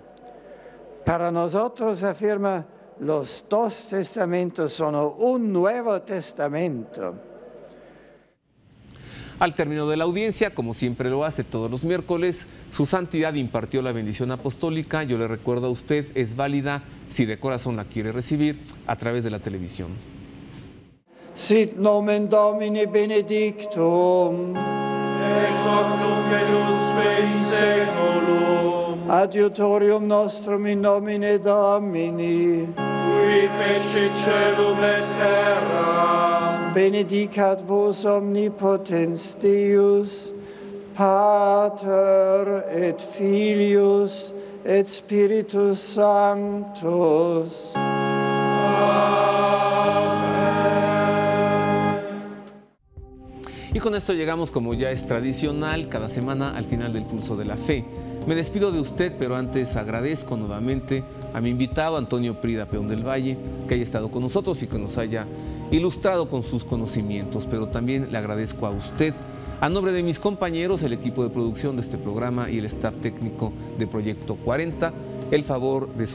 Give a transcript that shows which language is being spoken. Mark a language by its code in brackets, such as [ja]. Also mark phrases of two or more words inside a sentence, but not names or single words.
[es] Para nosotros, afirma, los dos testamentos son un nuevo testamento. Al término de la audiencia, como siempre lo hace todos los miércoles, Su Santidad impartió la bendición apostólica. Yo le recuerdo a usted, es válida si de corazón la quiere recibir a través de la televisión. [la] Sit nomen Domini benedictum, ex hoc nunc et usque in seculum, adiutorium nostrum in nomine Domini, qui fecit caelum et terra, benedicat vos omnipotens Deus, Pater et Filius et Spiritus Sanctus. [es] Y con esto llegamos, como ya es tradicional, cada semana al final del Pulso de la Fe. Me despido de usted, pero antes agradezco nuevamente a mi invitado, Antonio Prida Peón del Valle, que haya estado con nosotros y que nos haya ilustrado con sus conocimientos, pero también le agradezco a usted, a nombre de mis compañeros, el equipo de producción de este programa y el staff técnico de Proyecto 40, el favor de su atención.